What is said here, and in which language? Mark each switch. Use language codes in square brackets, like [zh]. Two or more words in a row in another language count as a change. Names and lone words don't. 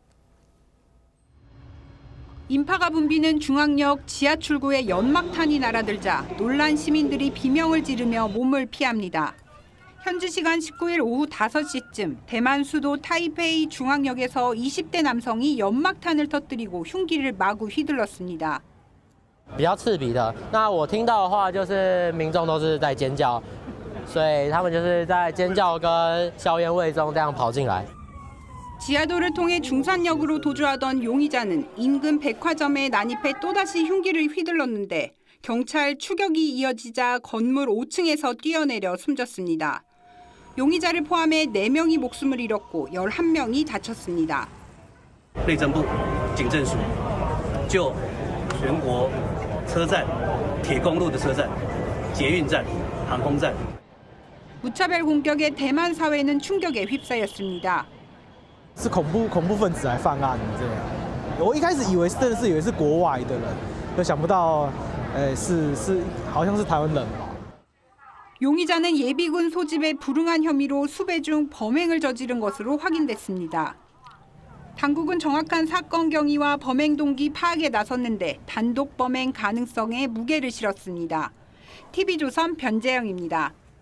[ko] 인파가 붐비는 중앙역 지하출구에 연막탄이 날아들자 놀란 시민들이 비명을 지르며 몸을 피합니다. 현지 시간 19일 오후 5시쯤 대만 수도 타이베이 중앙역에서 20대 남성이 연막탄을 터뜨리고 흉기를 마구 휘둘렀습니다. [zh] 比较刺鼻的，那我听到的话就是民众都是在尖叫，所以他们就是在尖叫跟硝烟味中这样跑进来。 [ko] 지하도를 통해 중산역으로 도주하던 용의자는 인근 백화점에 난입해 또다시 흉기를 휘둘렀는데 경찰 추격이 이어지자 건물 5층에서 뛰어내려 숨졌습니다. 용의자를 포함해 4명이 목숨을 잃었고 11명이 다쳤습니다. [zh] 内政部警政署就全国车站、铁公路的车站、捷运站、航空站 [ko] 무차별 공격에 대만 사회는 충격에 휩싸였습니다. [zh] 是恐怖分子来犯案的这样。我一开始以为是国外的人，就想不到，好像是台湾人吧。 [ko] 용의자는 예비군 소집에 불응한 혐의로 수배 중 범행을 저지른 것으로 확인됐습니다. 당국은 정확한 사건 경위와 범행 동기 파악에 나섰는데 단독 범행 가능성에 무게를 실었습니다. TV조선 변재영입니다.